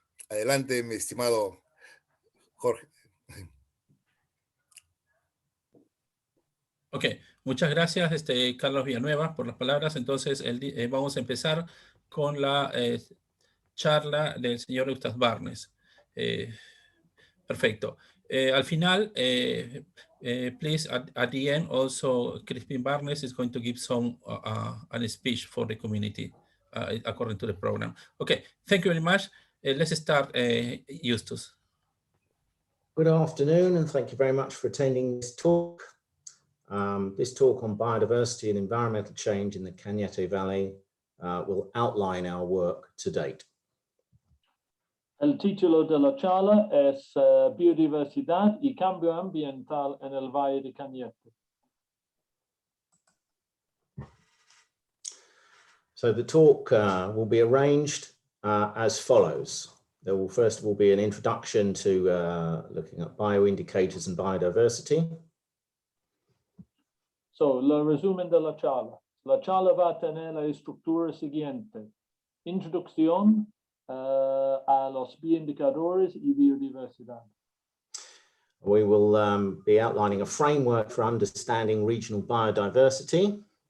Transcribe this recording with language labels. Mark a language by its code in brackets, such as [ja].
[es] Adelante, mi estimado Jorge. Ok, muchas gracias, Carlos Villanueva, por las palabras. Entonces, vamos a empezar con la charla del señor Eustace Barnes. Perfecto. Al final, [en] please, at the end, also, Crispin Barnes is going to give some a speech for the community according to the program. Okay, thank you very much. Let's start, Eustace. Good afternoon, and thank you very much for attending this talk. This talk on biodiversity and environmental change in the Cañete Valley will outline our work to date. [es] El título de la charla es Biodiversidad y cambio ambiental en el Valle de Cañete. [en] So the talk will be arranged as follows. There will first of all be an introduction to looking at bioindicators and biodiversity. [es] So, el resumen de la charla. La charla va a tener la estructura siguiente: introducción a los bioindicadores y biodiversidad. [en] We will be outlining a framework for understanding regional biodiversity.